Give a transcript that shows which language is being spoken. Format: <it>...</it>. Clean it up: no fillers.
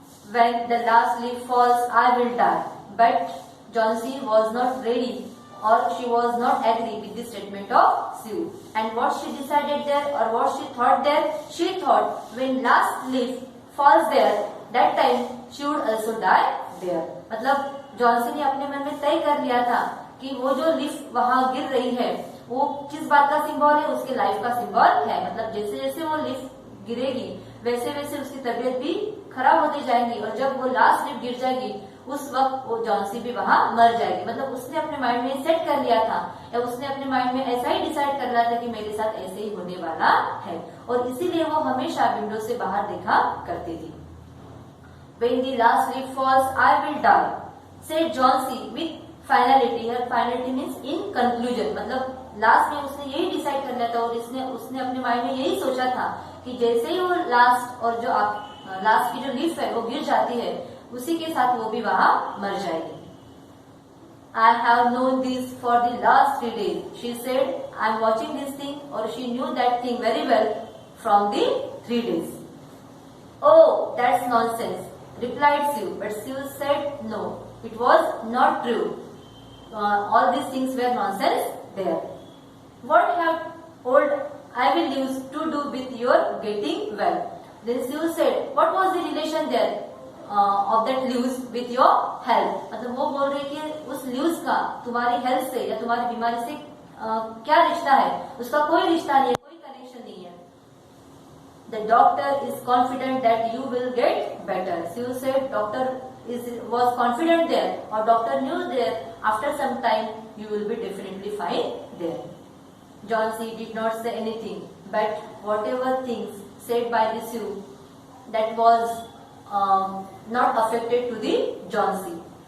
<en>When the last leaf falls, I will die. But Johnsy was not ready, or she was not agree with the statement of Sue. And what she decided there, or what she thought there, she thought when last leaf falls there, that time she would also die there.</en> <hi>मतलब जॉनसी ने अपने मन में तय कर लिया था कि वो जो लीफ वहां गिर रही है वो किस बात का सिंबल है, उसके लाइफ का सिंबल है. मतलब जैसे जैसे वो लीफ गिरेगी वैसे वैसे उसकी तबीयत भी खराब होती जाएगी, और जब वो लास्ट लीफ गिर जाएगी उस वक्त वो जॉनसी भी वहां मर जाएगी. मतलब उसने अपने माइंड में सेट कर लिया था, या उसने अपने माइंड में ऐसा ही डिसाइड कर लिया था कि मेरे साथ ऐसे ही होने वाला है, और इसीलिए वो हमेशा विंडो से बाहर देखा करती थी.</hi> <en>When the last leaf falls, I will die, said Johnsy with finality. Her finality means in conclusion.</en> <hi>मतलब लास्ट में उसने यही डिसाइड कर लिया था, और उसने अपने माइंड में यही सोचा था कि जैसे ही वो लास्ट और जो लास्ट की जो लीफ है वो गिर जाती है, उसी के साथ वो भी वहां मर जाएगी.</hi> <en>I have known this for the last 3 days, she said. I am watching this thing, or she knew that thing very well from the 3 days. Oh, that's nonsense, replied Sue. But Sue said no, it was not true. All these things were nonsense there. What have old ivy leaves to do with your getting well? Then Sue said, what was the relation there of that leaves with your health?</en> <hi>मतलब वो बोल रही है कि उस leaves का तुम्हारी health से या तुम्हारी बीमारी से क्या रिश्ता है? उसका कोई रिश्ता नहीं है, कोई कनेक्शन नहीं है.</hi> <en>The doctor is confident that you will get better. Sue said doctor was confident there, or doctor knew there after some time you will be definitely fine there. Johnsy did not say anything, but whatever things said by the Sue, that was not affected to the Johnsy.</en>